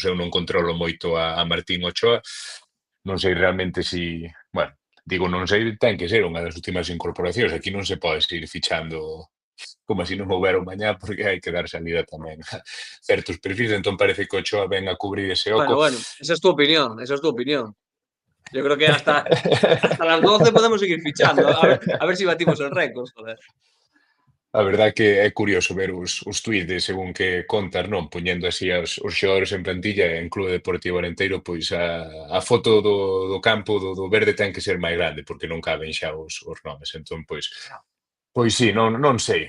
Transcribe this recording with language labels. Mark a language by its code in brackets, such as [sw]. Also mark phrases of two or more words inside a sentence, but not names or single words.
[gl] Eu non controlo moito a Martín Ochoa, non sei realmente bueno, digo non sei, ten que ser unha das últimas incorporacións. Aquí non se pode seguir fichando como se non houbera un mañá, porque hai que dar salida tamén a certos perfis. Entón parece que Ochoa ven a cubrir ese oco. [es] Bueno, esa es tu opinión. Yo creo que hasta las 12 podemos seguir fichando, a ver si batimos el récord, joder. [gl] A verdade que é curioso ver os tweets de según que contas, non? Poñendo así os xogadores en plantilla en Clube Deportivo Arenteiro, pois a foto do campo do verde ten que ser máis grande, porque non caben xa os nomes. Entón, pois sí, non sei.